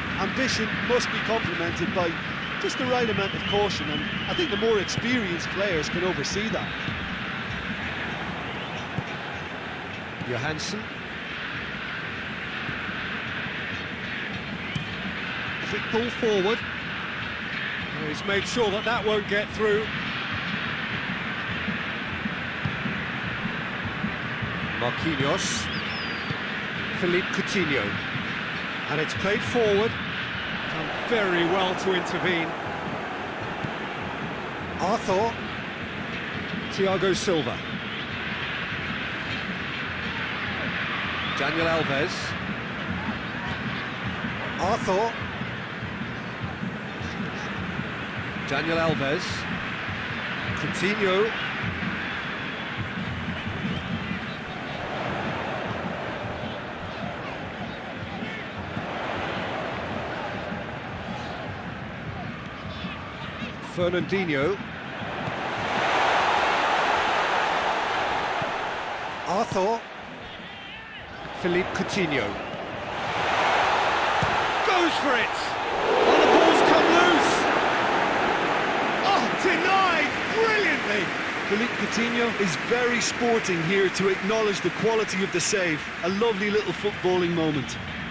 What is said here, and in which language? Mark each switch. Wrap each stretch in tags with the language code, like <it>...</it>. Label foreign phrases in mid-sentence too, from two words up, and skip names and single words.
<en>Ambition must be complemented by just the right amount of caution, and I think the more experienced players can oversee that. Johansson. Quick ball forward. Oh, he's made sure that that won't get through. Marquinhos. Philippe Coutinho. And it's played forward. Done very well to intervene. Arthur. Thiago Silva. Daniel Alves. Arthur. Daniel Alves. Coutinho. Fernandinho. Arthur. Philippe Coutinho. Goes for it! And the ball's come loose! Oh, denied brilliantly! Philippe Coutinho is very sporting here to acknowledge the quality of the save. A lovely little footballing moment.</en>